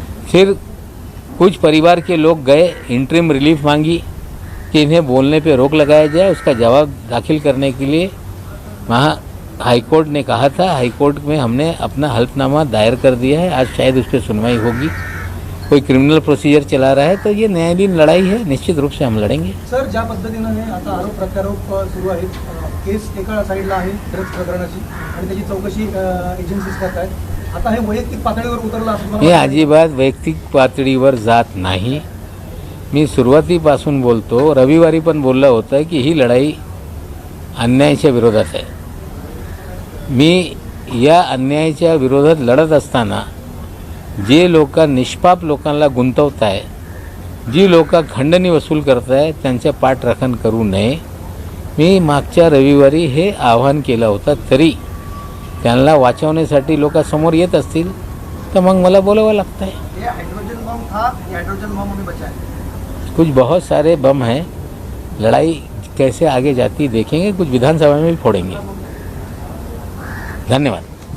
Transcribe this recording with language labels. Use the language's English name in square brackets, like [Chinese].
[Hindi] फिर कुछ परिवार के लोग गए, इंटरिम रिलीफ मांगी कि इन्हें बोलने पे रोक लगाया जाए। उसका जवाब दाखिल करने के लिए वहाँ हाईकोर्ट ने कहा था। हाईकोर्ट में हमने अपना हल्फनामा दायर कर दिया है। आज शायद उस पर सुनवाई होगी। कोई क्रिमिनल प्रोसिजर चला रहा है तो ये न्यायालयीन लढाई है, निश्चित रूप से हम लढेंगे। [Marathi] सर, ज्या पद्धतीनं हे आता आरोप प्रत्यारोप सुरू आहेत, केस एका साईडला आहे ड्रग्ज प्रकरणाची आणि त्याची चौकशी एजन्सीज करत आहेत। आता हे वैयक्तिक पातळीवर उतरलं असं हे अजिबात वैयक्तिक पातळीवर जात नाही। मी सुरुवातीपासून बोलतो, रविवारी पण बोललं होतं की ही लढाई अन्यायाच्या विरोधात आहे। मी या अन्यायाच्या विरोधात लढत असताना जे लोक निष्पाप लोकांना गुंतवताय, जी लोक खंडणी वसूल करताय, त्यांच्या पाठराखण करू नये। मी मागच्या रविवारी हे आवाहन केलं होतं, तरी त्यांना वाचवण्यासाठी लोक समोर येत असतील तर मग मला बोलावं लागतं है। [Hindi] ये हाइड्रोजन बम था, ये हाइड्रोजन बम हमें बचाया। कुछ बहुत सारे बम हैं, लड़ाई कैसे आगे जाती देखेंगे, कुछ विधानसभा में भी फोड़ेंगे। धन्यवाद।